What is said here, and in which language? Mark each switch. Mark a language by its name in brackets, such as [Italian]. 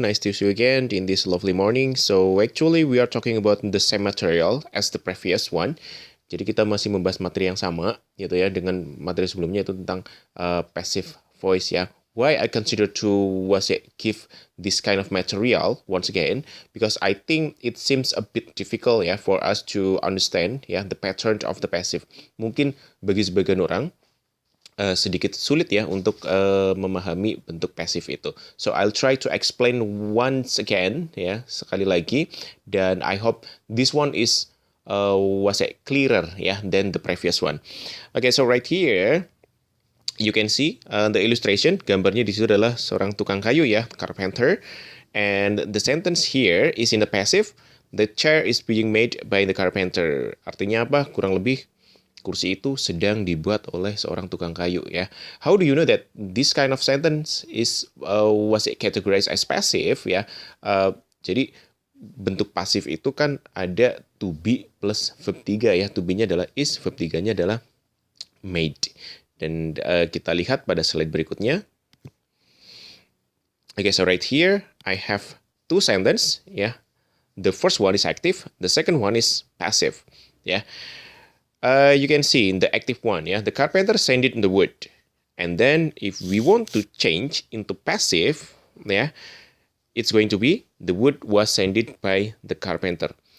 [English] Nice to see you again in this lovely morning. So actually we are talking about the same material as the previous one. [Indonesian] Jadi kita masih membahas materi yang sama gitu ya dengan materi sebelumnya itu tentang passive voice ya. [English] Why I consider to give this kind of material once again because I think it seems a bit difficult ya for us to understand ya the pattern of the passive. [Indonesian] Mungkin bagi sebagian orang sedikit sulit ya untuk memahami bentuk pasif itu. [English] So I'll try to explain once again ya [Indonesian] sekali lagi dan [English] I hope this one is was it clearer ya than the previous one. Okay, so right here you can see the illustration, [Indonesian] gambarnya di situ adalah seorang tukang kayu [English] ya, carpenter, and the sentence here is in the passive. The chair is being made by the carpenter. [Indonesian] Artinya apa? Kurang lebih kursi itu sedang dibuat oleh seorang tukang kayu ya. [English] How do you know that this kind of sentence is was it categorized as passive ya? [Indonesian] Jadi bentuk pasif itu kan ada [English] to be plus verb 3 [Indonesian] ya. To be-nya adalah is, verb 3-nya adalah made. Dan kita lihat pada slide berikutnya. [English] Okay, so right here I have two sentences ya. The first one is active, the second one is passive ya. You can see in the active one, yeah, the carpenter sanded the wood. And then if we want to change into passive, yeah, it's going to be the wood was sanded by the carpenter.